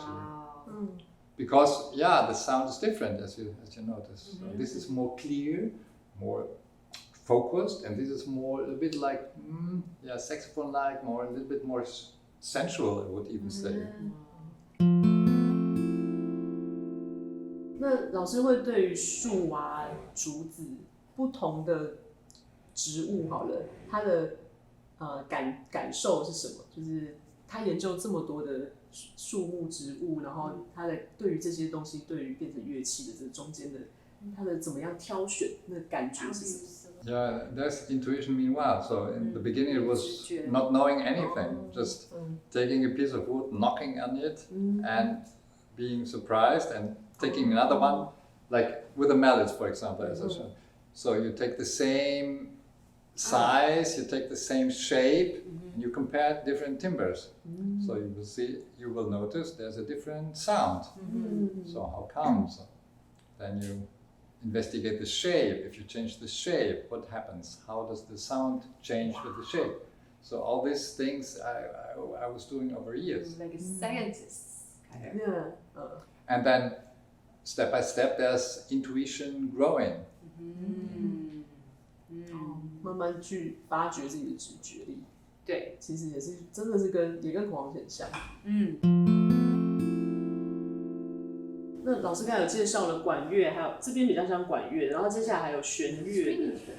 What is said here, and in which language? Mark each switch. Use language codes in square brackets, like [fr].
[en] Wow. Because the sound is different as you notice. So this is more clear, more focused, and this is more a bit like saxophone-like, more a little bit more sensual, I would even say. [zh] 那老师会对于树啊、竹子不同的植物好了，他的感受是什么？就是他研究这么多的树木植物，然后他的对于这些东西，对于变成乐器的这中间的，他的怎么样挑选，那感觉是什么？ [en] Yeah, there's intuition meanwhile. So in the beginning it was not knowing anything, just taking a piece of wood, knocking on it, and being surprised, and taking another one, like with the mallets, for example, as I said. So you take the same size, you take the same shape, and you compare different timbers. So you will notice there's a different sound. So how come? So then you investigate the shape. If you change the shape, what happens? How does the sound change with the shape? So all these things I was doing over years. Like a scientist, kind of. And then step by step, there's intuition growing. [zh] 慢慢去发掘自己的直觉力。对，其实也是真的是也跟孔老师很像。那老师刚才有介绍了管乐，还有这边比较像管乐，然后接下来还有弦乐的。